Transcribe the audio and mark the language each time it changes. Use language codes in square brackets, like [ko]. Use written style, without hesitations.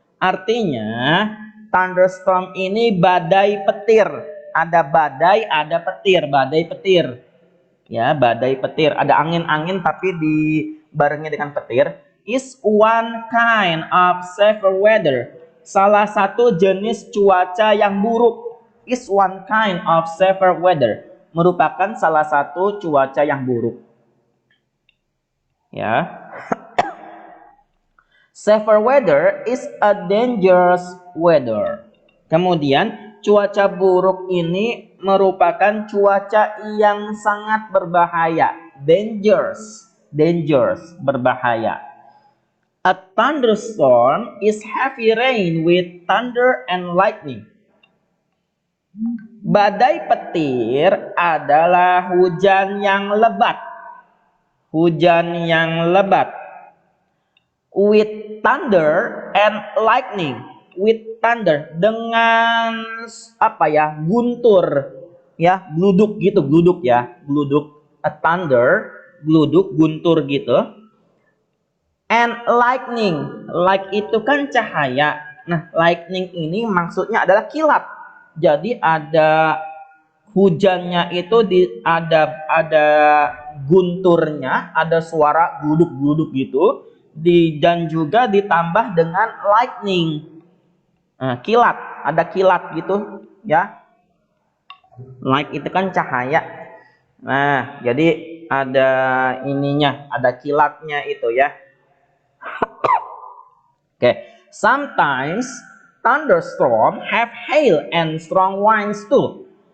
[id] Artinya, thunderstorm ini badai petir. Ada badai, ada petir, badai petir. Ya, badai petir. Ada angin-angin tapi dibarengi dengan petir. [en] Is one kind of severe weather. [id] Salah satu jenis cuaca yang buruk. [en] Is one kind of severe weather. [id] Merupakan salah satu cuaca yang buruk. Ya. [en] Severe weather is a dangerous weather. [id] Kemudian cuaca buruk ini merupakan cuaca yang sangat berbahaya. Dangerous, berbahaya. [en] A thunderstorm is heavy rain with thunder and lightning. [id] Badai petir adalah hujan yang lebat. Hujan yang lebat. [en] With thunder and lightning. With thunder, [id] dengan apa ya, guntur ya, gluduk gitu, gluduk ya, gluduk. [en] A thunder, [id] gluduk, guntur gitu. [en] And lightning, [id] light itu kan cahaya. Nah, lightning ini maksudnya adalah kilat. Jadi ada hujannya itu ada gunturnya, ada suara gluduk-gluduk gitu, dan juga ditambah dengan lightning. Kilat, ada kilat gitu ya. Light itu kan cahaya. Nah, jadi ada ininya, ada kilatnya itu ya. Oke. [en] Sometimes thunderstorm have hail and strong winds too.